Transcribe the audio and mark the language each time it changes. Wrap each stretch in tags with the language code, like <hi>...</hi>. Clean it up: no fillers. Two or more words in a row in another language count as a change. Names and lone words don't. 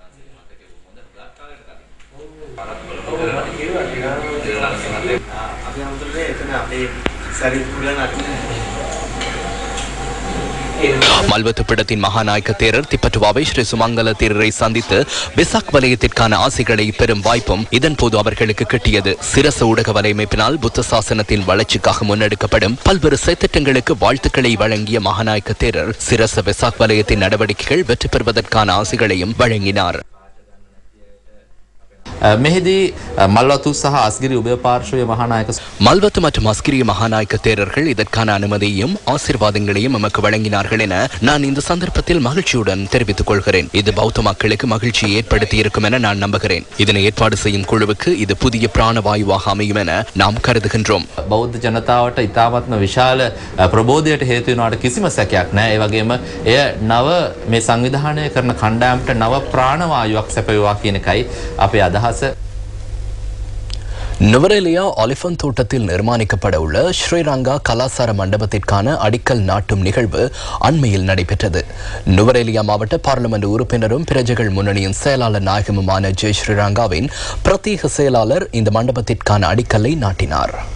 <ta>மல்வத்து பீடத்தின் மகாநாயக்க தேரர் திப்பட்டுவாவை ஸ்ரீ சுமங்கல தேரரை சந்தித்து வெசாக் வலயத்திற்கான ஆசைகளை பெறும் வாய்ப்பும் இதன் போது அவர்களுக்கு கிட்டியது. சிரச ஊடக வலையமைப்பினால் புத்த சாசனத்தின் வளர்ச்சிக்காக முன்னெடுக்கப்படும் பல்வேறு செயற்திட்டங்களுக்கு வாழ்த்துக்களை வழங்கிய மகாநாயக்க தேரர் சிரச வெசாக் வலயத்தின் நடவடிக்கைகள் வெற்றி பெறுவதற்கான ஆசைகளையும் வழங்கினார்.</ta> <si>මෙහිදී මල්වතු සහ අස්ගිරි උභය පාර්ශ්වයේ මහානායක</si> <ta>மல்வத்து மற்றும் அஸ்கிரிய மகாநாயக்க தேரர்கள் இதற்கான அனுமதியையும் ஆசீர்வாதங்களையும் நமக்கு வழங்கினார்கள் என நான் இந்த சந்தர்ப்பத்தில் மகிழ்ச்சியுடன் தெரிவித்துக் கொள்கிறேன். இது பௌத்த மக்களுக்கு மகிழ்ச்சியை ஏற்படுத்தி இருக்கும் என நான் நம்புகிறேன். இதனை ஏற்பாடு செய்யும் குழுவுக்கு இது புதிய பிராணவாயுவாக அமையும் என நாம் கருதுகின்றோம்.</ta> <si>බෞද්ධ ජනතාවට ඉතාමත්ම විශාල ප්‍රබෝධයට හේතු වෙනවට කිසිම සැකයක් නැහැ. ඒ වගේම එය නව මේ සංවිධානය කරන කණ්ඩායමට නව ප්‍රාණවායුවක් සැපයුවා කියන එකයි අපේ අදහස.</si> <ta>நுவரெலியா ஒலிஃபன்ட் தோட்டத்தில் நிர்மாணிக்கப்பட உள்ள ஸ்ரீரங்கா கலாசார மண்டபத்திற்கான அடிக்கல் நாட்டும் நிகழ்வு அண்மையில் நடைபெற்றது. நுவரெலியா மாவட்ட பார்லிமெண்ட் உறுப்பினரும் பிரஜைகள் முன்னணியின் செயலாளர் நாயகமுமான ஜெய் ஸ்ரீரங்காவின் பிரத்யேக செயலாளர் இந்த மண்டபத்திற்கான அடிக்கல்லை நாட்டினார்.</ta>